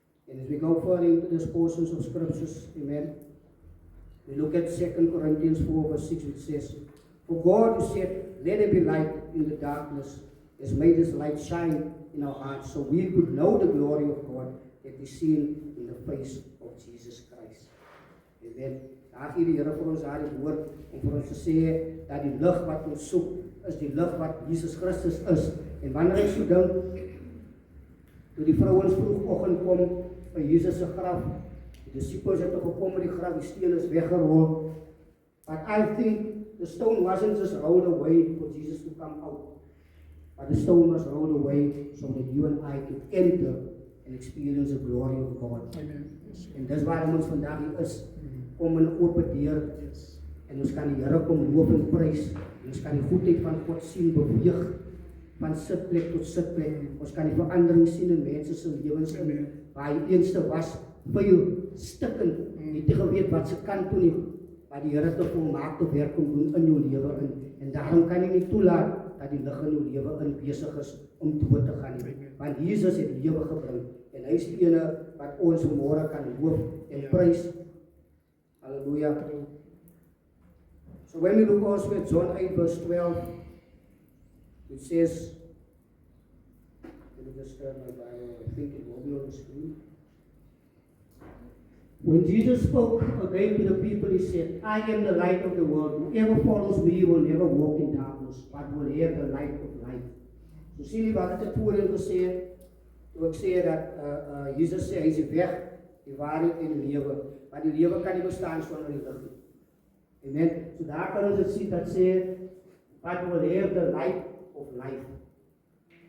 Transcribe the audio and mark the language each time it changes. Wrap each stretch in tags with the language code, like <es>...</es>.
<en>And as we go further into these portions of scriptures, amen, we look at 2 Corinthians 4 verse 6, which says, for God who said, let there be light in the darkness, has made his light shine in our hearts, so we could know the glory of God that is seen in the face of Jesus Christ. Amen.</en> <af>Daar gee die Here vir ons daardie woord om vir ons te sê dat die lig wat ons soek is die lig wat Jesus Christus is. En wanneer ek so dink, toe die vrouens vroegoggend kom by Jesus se graf, die disippels het gekom met die graf, die steen is weggerol.</af> <en>But I think the stone wasn't just rolled away for Jesus to come out, but the stone was rolled away so that you and I could enter and experience the glory of God. Amen. Yes.</en> <af>En dis waarom ons vandag hier is, kom in 'n oop deur,</af> <en>Yes.</en> <af>en ons kan die Here kom loof en prys, en ons kan die goedheid van God sien beweeg, van sitplek tot sitplek. Ons kan die verandering sien in mense se lewens in, waar hy eenste was, vuil, stikkend, nie te geweet wat se kant toe nie, maar die Here te volmaakte werk kom doen in jou lewe in, en daarom kan jy nie toelaat dat die lig in jou lewe in besig is om dood te gaan nie, want Jesus het lewe gebring, en hy is die ene wat ons vanmôre kan loof en prys. Hallelujah.</af> <en>So when we look also at John 8 verse 12, it says, let me just turn my Bible, I think it will be on the screen. When Jesus spoke again to the people, he said, I am the light of the world. Whoever follows me will never walk in darkness, but will have the light of life.</en> <af>So sien jy wat het voorheen gesê het? Toe ek sê dat Jesus sê, hy is die weg, die waarheid en die lewe. Maar die lewe kan nie bestaan sonder die lig nie. Amen. So daar kan ons dit sien dat sê,</af> <en>but will have the light of life.</en>